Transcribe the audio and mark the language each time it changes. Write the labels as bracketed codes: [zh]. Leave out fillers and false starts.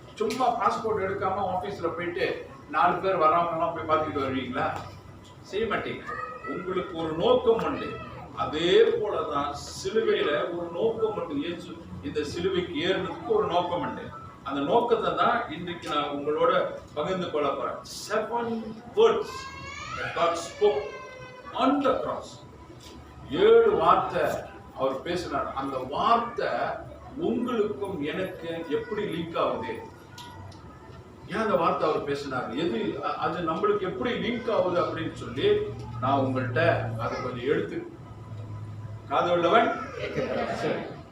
[ta] சும்மா பாஸ்போர்ட் எடுக்காம ஆபீஸ்ல போயிட்டு 4 பேர் வர்றவங்க போய் பார்த்துக்கிட்டு வருவீங்களா? செய்ய மாட்டீங்க. உங்களுக்கு ஒரு நோக்கம் உண்டு. அதே போலதான் சிலுவையில ஒரு நோக்கம் உண்டு. இயேசு இந்த சிலுவைக்கு ஏறுறதுக்கு ஒரு நோக்கம் உண்டு. அந்த நோக்கத்தை தான் இன்றைக்கு நான் உங்களோட பகிர்ந்து கொள்ள போறேன். [en] 7 words that God spoke on the cross. [ta] 7 வார்த்தை அவர் பேசினார். அந்த வார்த்தை உங்களுக்கும் எனக்கு எப்படி லிங்க் ஆகுது? ஏன் அந்த வார்த்தை அவர் பேசினார்? எது அது நம்மளுக்கு எப்படி லிங்க் ஆகுது அப்படின்னு சொல்லி நான் உங்கள்கிட்ட அதை கொஞ்சம் எடுத்து, காது உள்ளவன் சரி.